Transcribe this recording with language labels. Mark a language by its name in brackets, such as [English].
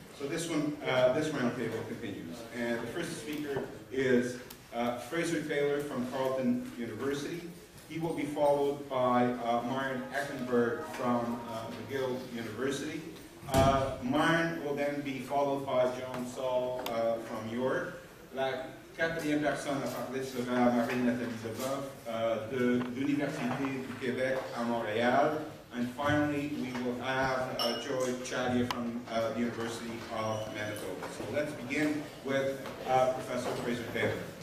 [English] So this roundtable continues. And the first speaker is Fraser Taylor from Carleton University. He will be followed by Myron Echenberg from McGill University. Myron will then be followed by Saul from York. [French] La quatrième personne à parler sera Nathalie de l'Université du Québec à Montréal. [English] And finally, we will have Chadya from the University of Manitoba. So let's begin with Professor Fraser Taylor.